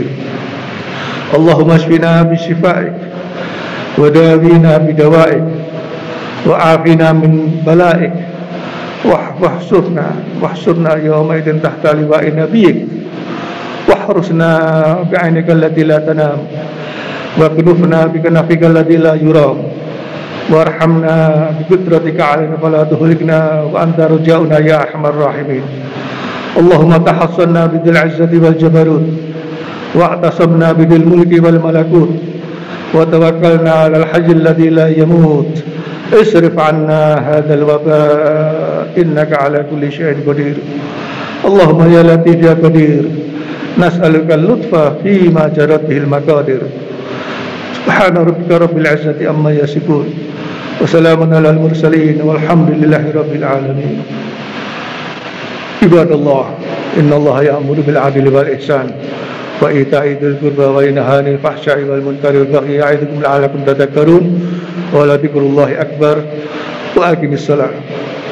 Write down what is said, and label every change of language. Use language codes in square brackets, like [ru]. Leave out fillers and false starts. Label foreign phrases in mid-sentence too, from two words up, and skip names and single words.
[ar] اللهم اشفنا بشفائك وداونا بدوائك وعافنا من بلائك واحشرنا يومئذ تحت لواء نبيك واحرسنا بعينك التي لا تنام واكنفنا بكنفك الذي لا يرام وارحمنا بقدرتك علينا فلا تهلكنا وأنت رجاؤنا يا أرحم الراحمين. اللهم تحصنا بذي العزة والجبروت واعتصمنا بذي الملك والملكوت وتوكلنا على الحي الذي لا يموت. اصرف عنا هذا الوباء إنك على كل شيء قدير. اللهم يا لطيف يا قدير نسألك اللطف فيما جرت به المقادير. سبحان ربك رب العزة عما يصفون وسلام على المرسلين والحمد لله رب العالمين. عباد الله إن الله يأمر بالعدل والإحسان وإيتاء ذي القربى وينهى عن الفحشاء والمنكر والبغي يعظكم لعلكم تذكرون. ولذكر الله أكبر وأقم الصلاة.